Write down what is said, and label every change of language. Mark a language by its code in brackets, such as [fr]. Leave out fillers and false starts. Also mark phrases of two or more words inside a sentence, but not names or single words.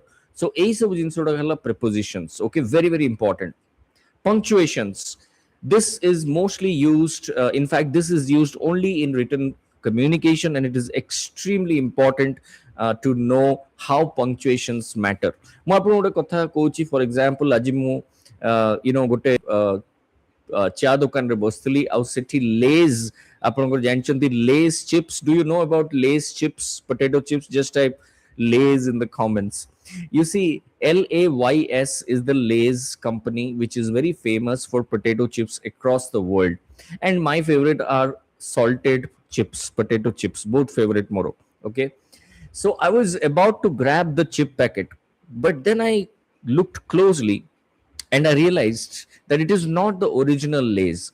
[en] So [or] ଏଇ ସବୁ ଜିନିଷ ହେଲା [en] prepositions. Okay, very very important. Punctuations. This is mostly used, in fact, this is used only in written communication, and it is extremely important to know how punctuations matter. [or] ମୁଁ ଆପଣଙ୍କୁ ଗୋଟେ କଥା କହୁଛି, [en] for example, [or] ଆଜି ମୁଁ ଗୋଟେ ଚା ଦୋକାନରେ ବସିଥିଲି, ଆଉ ସେଠି ଲେଜ୍, ଆପଣଙ୍କର ଜାଣିଛନ୍ତି ଲେଜ୍ ଚିପ୍ସ? [en] do you know about Lays chips, potato chips? just type Lay's in the comments. You see, LAYS is the Lay's company, which is very famous for potato chips across the world. And my favorite are salted chips, potato chips, both favorite moro. Okay. So I was about to grab the chip packet, but then I looked closely and I realized that it is not the original Lay's.